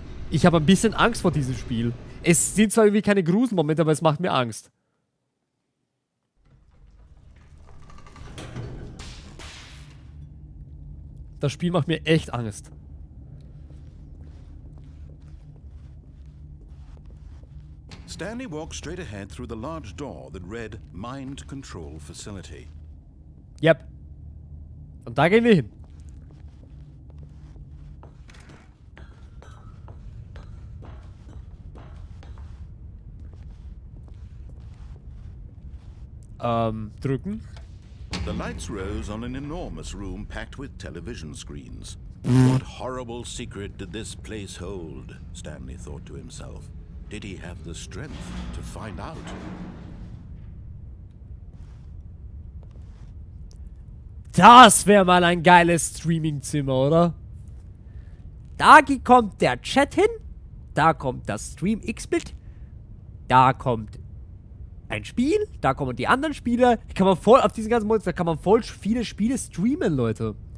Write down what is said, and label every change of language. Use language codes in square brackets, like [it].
[de] Ich habe ein bisschen Angst vor diesem Spiel. Es sind zwar irgendwie keine Gruselmomente, aber es macht mir Angst. Das Spiel macht mir echt Angst. [en] Stanley walked straight ahead through the large door that read Mind Control Facility. [de] Yep. Und da gehen wir hin. Drücken. [en] The lights rose on an enormous room packed with television screens. What horrible secret did this place hold? Stanley thought to himself. Did he have the strength to find out? [de] Das wäre mal ein geiles Streamingzimmer, oder? Da kommt der Chat hin. Da kommt das Stream X-Bit. Da kommt ein Spiel. Da kommen die anderen Spiele. Kann man voll auf diesen ganzen Monat, da kann man voll viele Spiele streamen, Leute.